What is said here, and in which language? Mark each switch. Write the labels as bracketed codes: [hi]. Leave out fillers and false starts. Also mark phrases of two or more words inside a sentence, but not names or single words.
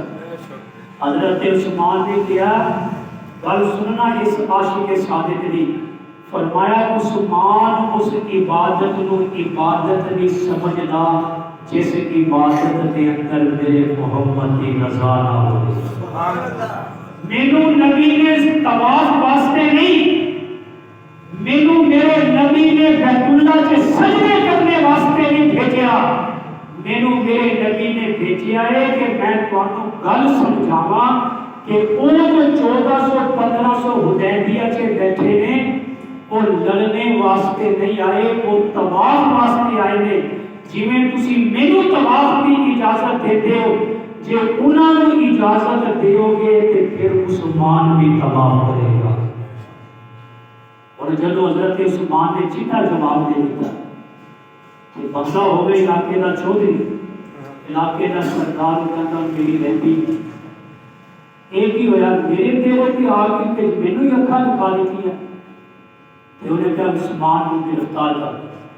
[pa] حضرت عثمان نے کیا گل سننا اس عاشق صادق دی، فرمایا عثمان اس عبادت نو عبادت نہیں سمجھدا جس عبادت [ur] کے اندر میرے محمد کی رضا نہ ہو۔ [pa] سبحان اللہ۔ مینوں نبی نے طواف واسطے نہیں، مینوں میرے نبی نے بیت اللہ کے سجدے کرنے واسطے نہیں بھیجیا، مینوں میرے نبی نے بھیجیا ہے کہ میں تانوں گل سمجھاواں کہ [ur] وہ جو 1400-1500 حدیبیہ سے بیٹھے [pa] نے وہ لڑنے واسطے نہیں آئے، وہ طواف واسطے آئے نے۔ جویں تسی مینوں طواف کی اجازت [ur] دیتے ہو، [pa] جے انہاں نوں اجازت دیو گے تے پھر عثمان بھی طواف کرے گا۔ [ur] اور جب حضرت عثمان نے چٹا جواب دے دیا کہ بندہ ہوگا علاقے کا چودھری، علاقے کا سردار کہتا میری رہتی ایک ہی ہوا، میرے دیور کی آگ کی [pa] مینوں ہی اکھاں دکھا دیتی ہے، [ur] تو انہوں نے کہا عثمان کو گرفتار کر دیا۔